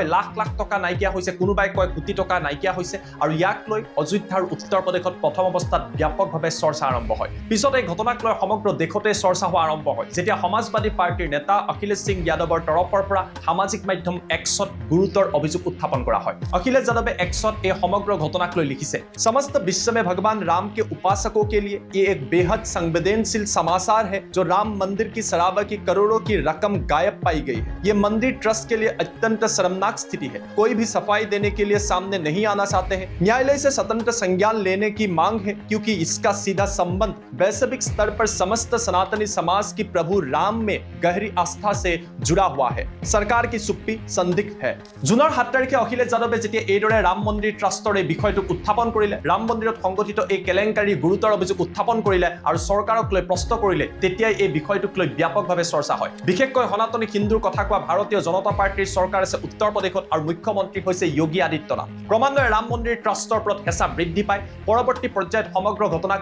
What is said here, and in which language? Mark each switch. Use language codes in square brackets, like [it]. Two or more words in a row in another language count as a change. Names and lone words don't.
[as] লাখ লাখ টকা নাইকিয়া হৈছে কোনোবাই কয় কোটি টকা নাইকিয়া হৈছে আৰু ইয়াক লৈ অযোধ্যাৰ উত্তৰ প্ৰদেশত প্ৰথম অৱস্থাত ব্যাপকভাৱে চৰ্চা আৰম্ভ হয় পিছত এই ঘটনাক লৈ সমগ্ৰ দেশতে চৰ্চা হোৱা আৰম্ভ হয় যেতিয়া সমাজবাদী পাৰ্টিৰ নেতা অখিলেশ সিং যাদৱৰ তৰফৰ পৰা সামাজিক মাধ্যম এক্সত গুৰুতৰ অভিযোগ উত্থাপন কৰা হয় [hi] अखिलेश यादव एक्सत ये समग्र घटना को लिखिसे समस्त विश्व में भगवान राम के उपासकों के लिए ये एक बेहद संवेदनशील समाचार है जो राम मंदिर की शराबा की करोड़ों की रकम गायब पाई गई है ये मंदिर ट्रस्ट के लिए अत्यंत शर्मनाक स्थिति है कोई भी सफाई देने के लिए सामने नहीं आना चाहते हैं न्यायालय से स्वतंत्र संज्ञान लेने की मांग है क्योंकि इसका सीधा संबंध वैश्विक स्तर पर समस्त सनातनी समाज की प्रभु राम में गहरी आस्था से जुड़ा हुआ है सरकार की चुप्पी संदिग्ध है [as] जुনৰ 7 তাৰিখে অখিলেশ যাদৱে যেতিয়া এইদৰে ৰাম মন্দিৰ ট্ৰাষ্টৰ এই বিষয়টো উত্থাপন কৰিলে ৰাম মন্দিৰত সংগঠিত এই কেলেংকাৰী গুৰুতৰ অভিযোগ উত্থাপন কৰিলে আৰু চৰকাৰক লৈ প্ৰশ্ন কৰিলে তেতিয়াই এই বিষয়টোক লৈ ব্যাপকভাৱে চৰ্চা হয় বিশেষকৈ সনাতনী হিন্দুৰ কথা কোৱা ভাৰতীয় জনতা পাৰ্টিৰ চৰকাৰ আছে উত্তৰ প্ৰদেশত আৰু মুখ্যমন্ত্ৰী হৈছে যোগী আদিত্যনাথ ক্ৰমান্বয়ে ৰাম মন্দিৰ ট্ৰাষ্টৰ ওপৰত হেঁচা বৃদ্ধি পায় পৰৱৰ্তী পৰ্যায়ত সমগ্ৰ ঘটনাক